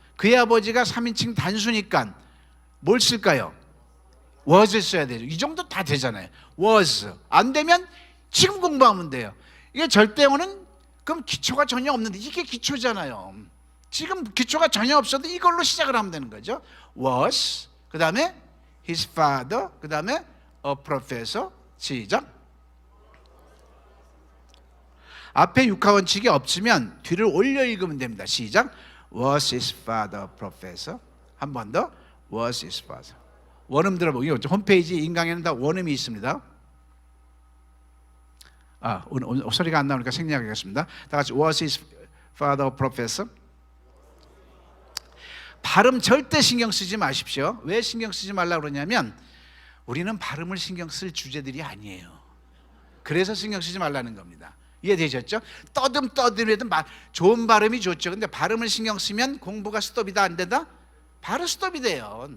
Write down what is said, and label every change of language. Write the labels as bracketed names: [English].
[Korean] 그의 아버지가 3인칭 단수니까 뭘 쓸까요? was 써야 되죠. 이 정도 다 되잖아요. was. 안 되면 지금 공부하면 돼요. 이게 절대어는 그럼 기초가 전혀 없는데 이게 기초잖아요. 지금 기초가 전혀 없어도 이걸로 시작을 하면 되는 거죠. [English] was, [Korean] 그 다음에 [English] his father, 그 다음에 a professor. [Korean] 시작. 앞에 육하원칙이 없으면 뒤를 올려 읽으면 됩니다. 시작. [English] Was his father a professor? [Korean] 한 번 더. [English] Was his father. [Korean] 원음 들어보기. 홈페이지 인강에는 다 원음이 있습니다. 오늘 소리가 안 나오니까 생략하겠습니다. 다 같이 [English] was his father a professor? [Korean] 발음 절대 신경 쓰지 마십시오. 왜 신경 쓰지 말라고 그러냐면 우리는 발음을 신경 쓸 주제들이 아니에요. 그래서 신경 쓰지 말라는 겁니다. 이해되셨죠? 떠듬해도 좋은 발음이 좋죠. 근데 발음을 신경 쓰면 공부가 스톱이다 안 된다? 바로 스톱이 돼요.